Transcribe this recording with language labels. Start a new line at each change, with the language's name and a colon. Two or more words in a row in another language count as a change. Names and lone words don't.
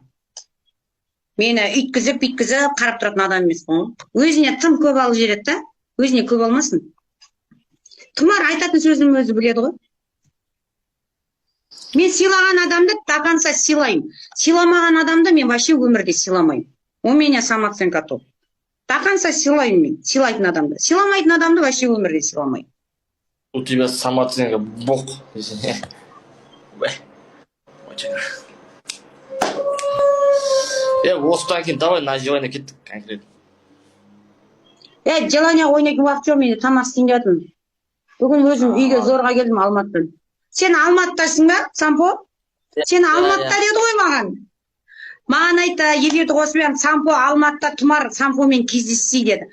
Kazakh: Мені үйткізіп, қарап тұратын адам емес ғой. Өзіне тым көп алып жібереді да, өзіне көп алмасын. Тұмар айтатын сөзін өзі біледі ғой. Мен сыйлаған адамды
Russian: до конца
Kazakh: сыйлаймын. Сыйламаған адамды мен вообще өмірде сыйламаймын.
Russian: У меня самооценка топ. До конца
Kazakh: сыйлаймын мен, сыйлайтын адамды. Сыйламайтын адамды вообще өмірде сыйламаймын.
Russian: У тебя самооценка бог.
Kazakh: Осыдан кейін
Russian: давай на желание
Kazakh: кеттік конкретно. Желание ойнайтын уақыт жоқ, менде тамақ істейін деп жатырмын. Бүгін өзім үйге зорға келдім Алматыдан. Сен Алматыдасың ба, Сампо? Сен Алматыда деді ғой маған. Маған айтты, эфирді қосып едім, Сампо Алматыда тұмар Сампомен кездессе деді.